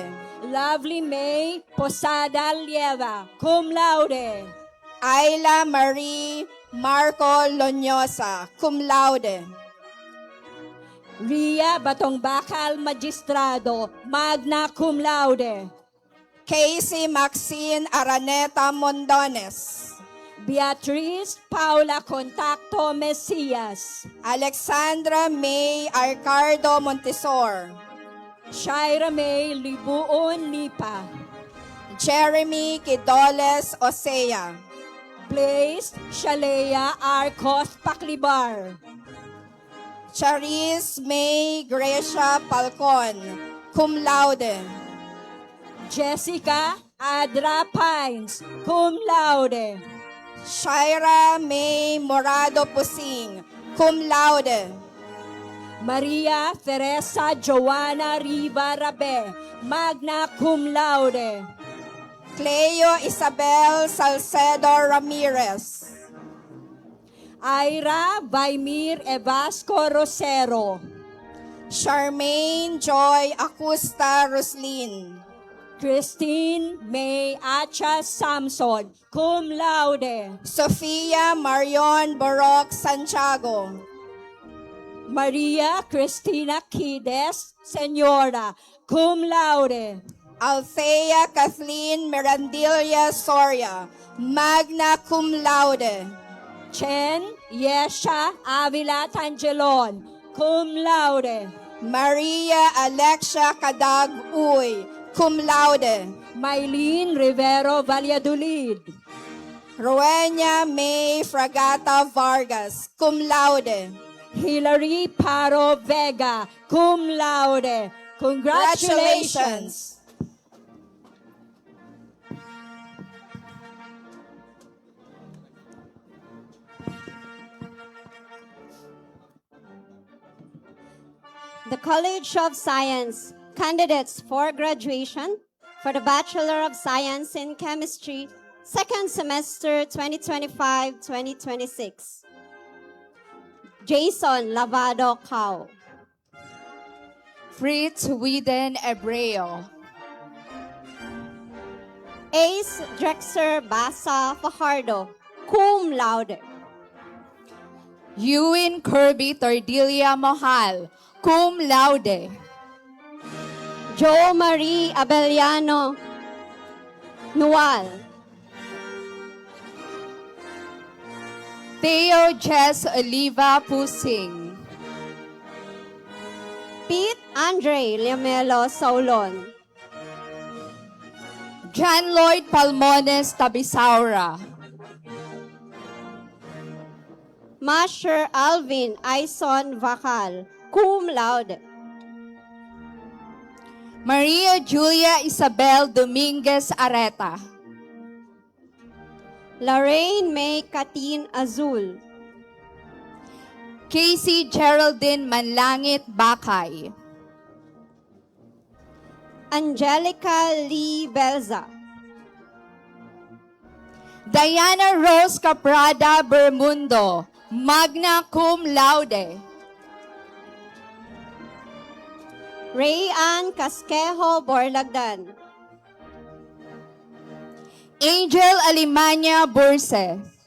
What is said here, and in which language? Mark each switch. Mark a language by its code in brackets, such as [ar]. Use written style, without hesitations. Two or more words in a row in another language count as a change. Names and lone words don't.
[en] Lovely May Posada Lieva, [la] cum laude. [en] Ayla Marie Marco Loñosa, [la] cum laude. [en] Ria Batongbakal Magistrado, [la] magna cum laude. [en] Casey Maxine Araneta Mondones. Beatriz Paula Contacto Mesias. Alexandra May Arcardo Montesor. Shaira May Libuon Nipa. Jeremy Quidoles Osea. Blaze Shalea Arcos Paklibar. Charis May Gracia Palcon, [la] cum laude. [en] Jessica Adra Pines, [la] cum laude. [en] Shaira May Morado Pusing, [la] cum laude. [en] Maria Teresa Joana Riva Rabe, [la] magna cum laude. [en] Cleo Isabel Salcedo Ramirez. Ira Vaimir Evasco Rosero. Charmaine Joy Acusta Roslin. Christine May Acha Samson, [la] cum laude. [en] Sofia Marion Borok Santiago. Maria Cristina Quides, Senora, [la] cum laude. [en] Althea Kathleen Mirandilla Soria, [la] magna cum laude. [en] Chen Yesha Avila Tangelon, [la] cum laude. [en] Maria Alexia Cadag Uy, [la] cum laude. [en] Maylene Rivero Valladolid. Rowena May Fragata Vargas, [la] cum laude. [en] Hilary Paro Vega, [la] cum laude. [en] Congratulations. The College of Science candidates for graduation for the Bachelor of Science in Chemistry, second semester 2025-2026. Jason Lavado Cao. Fritz Widen Ebreo. Ace Drexer Basa Fajardo, [la] cum laude. [en] Ewan Kirby Tordilla Mohal, [la] cum laude. [en] Jo Marie Abellano Nual. Theo Jess Oliva Pusing. Pete Andre Liamelo Saulon. John Lloyd Palmones Tabisaura. Masher Alvin Aison Vacal, [la] cum laude. [en] Maria Julia Isabel Dominguez Areta. Lorraine May Katin Azul. Casey Geraldine Manlangit Bakay. Angelica Lee Belza. Diana Rose Caprada Bermundo, [la] magna cum laude. [en] Ray Ann Casquejo Borlagdan. Angel Alimanya Burse.